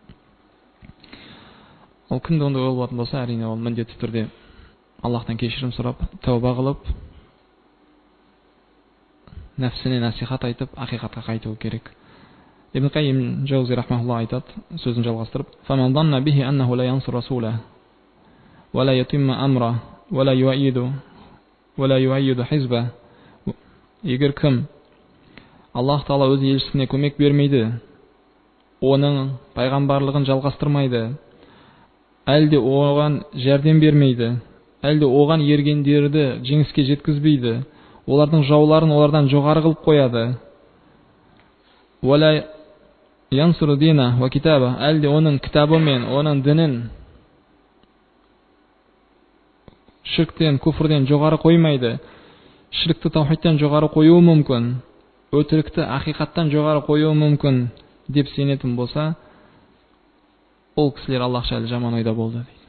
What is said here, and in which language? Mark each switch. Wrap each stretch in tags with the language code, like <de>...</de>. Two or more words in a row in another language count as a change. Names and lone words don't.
<kk>Ол кімді ондай ой болатын болса, әрине ол міндетті түрде Аллахтан кешірім сұрап, тәуба қылып, нәпсіне насихат айтып, ақиқатқа қайтуы керек. Ибн Қайим Жаузи рахмахулла айтады, сөзін жалғастырып,</kk> <ar>فَمَنْ ظَنَّ بِهِ أَنَّهُ لَا يَنْصُرْ رَسُولَهُ وَلَا يُتِمَّ أَمْرَهُ وَلَا يُؤَيِّدُ حِزْبَهُ.</ar> <kk>Егер кім Аллах Тағала өз елшісіне көмек бермейді, оның пайғамбарлығын жалғастырмайды, әлде оған жәрдем бермейді, әлде оған ергендерді жеңіске жеткізбейді, олардың жауларын олардан жоғары қылып қояды,</kk> <ar>وَلَا يَنْصُرُ دِينَهُ وَكِتَابَهُ,</ar> <kk>әлде оның кітабы мен оның дінін ширктен, күфрден жоғары қоймайды, ширкті таухидтен жоғары қоюы мүмкін, өтірікті ақиқаттан жоғары қоюы мүмкін деп сенетін болса, ол кісілер Аллах жайлы жаман ойда болды дейді.</kk>